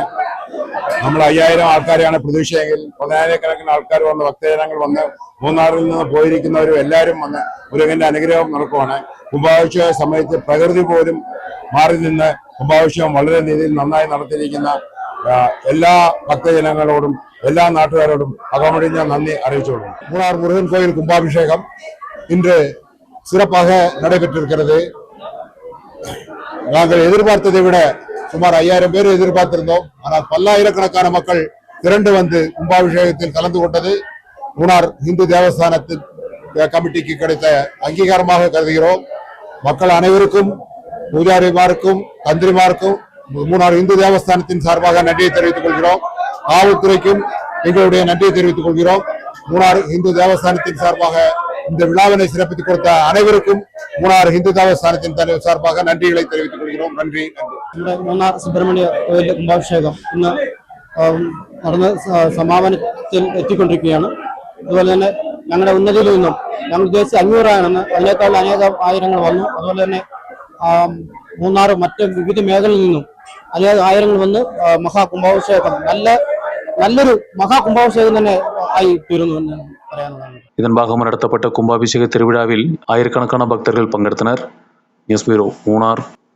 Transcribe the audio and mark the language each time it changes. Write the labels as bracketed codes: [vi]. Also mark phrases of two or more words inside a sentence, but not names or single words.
[ml] നമ്മൾ 5000 ആൾക്കാരെയാണ് പ്രതീക്ഷയെങ്കിൽ 10,000കണക്കിന് ആൾക്കാർ വന്ന് ഭക്തജനങ്ങൾ വന്ന് മൂന്നാറിൽ നിന്ന് പോയിരിക്കുന്നവരും എല്ലാവരും വന്ന് മുരുകന്റെ അനുഗ്രഹം നടക്കുവാണ്. കുംഭാഭിഷേക സമയത്ത് പ്രകൃതി പോലും മാറി നിന്ന് കുംഭാഭിഷേകം വളരെ രീതിയിൽ നന്നായി നടത്തിയിരിക്കുന്ന എല്ലാ ഭക്തജനങ്ങളോടും എല്ലാ നാട്ടുകാരോടും അകമഴിഞ്ഞ നന്ദി അറിയിച്ചുകൊള്ളുന്നു. [ta] മൂന്നാർ മുരുകൻ கோயில் கும்பாபிஷேகம் இன்று சிறப்பாக நடைபெற்றிருக்கிறது. நாங்கள் எதிர்பார்த்ததை விட சுமார் 5000 பேர் எதிர்பார்த்திருந்தோம். ஆனால் பல்லாயிரக்கணக்கான மக்கள் திரண்டு வந்து கும்பாபிஷேகத்தில் கலந்து கொண்டது மூணார் இந்து தேவஸ்தானத்தின் கமிட்டிக்கு கிடைத்த அங்கீகாரமாக கருதுகிறோம். மக்கள் அனைவருக்கும், பூஜாரிமாருக்கும், தந்திரிமாருக்கும் மூணார் இந்து தேவஸ்தானத்தின் சார்பாக நன்றியை தெரிவித்துக் கொள்கிறோம். காவல்துறைக்கும் எங்களுடைய நன்றியை தெரிவித்துக் கொள்கிறோம். மூணார் இந்து தேவஸ்தானத்தின் சார்பாக இந்த விழாவினை சிறப்பித்துக் கொடுத்த அனைவருக்கும் மூணார் இந்து தேவஸ்தானத்தின் சார்பாக நன்றிகளை தெரிவித்துக் கொள்கிறோம். நன்றி. [ml] മൂന്നാർ സുബ്രഹ്മണ്യ കോവിലിലെ കുംഭാഭിഷേകം ഇന്ന് നടന്ന് സമാപനത്തിൽ എത്തിക്കൊണ്ടിരിക്കുകയാണ്. അതുപോലെ തന്നെ ഞങ്ങളുടെ ഉന്നതിയിൽ നിന്നും ഞങ്ങൾ ഉദ്ദേശിച്ച 500 ആണെന്ന് അതിനേക്കാൾ അനേകം ആയിരങ്ങൾ വന്നു. അതുപോലെ തന്നെ മൂന്നാർ മറ്റ് വിവിധ മേഖലയിൽ നിന്നും അനേകം ആയിരങ്ങൾ വന്ന് മഹാകുംഭാഭിഷേകം നല്ലൊരു മഹാകുംഭാഭിഷേകം തന്നെ ആയി തീരുന്നു എന്ന് പറയാനുള്ളതാണ്. [ta] இதன் பாகமாக நடத்தப்பட்ட கும்பாபிஷேக திருவிழாவில் ஆயிரக்கணக்கான பக்தர்கள் பங்கெடுத்தனர். [en] news bureau, [ta] மூணார்.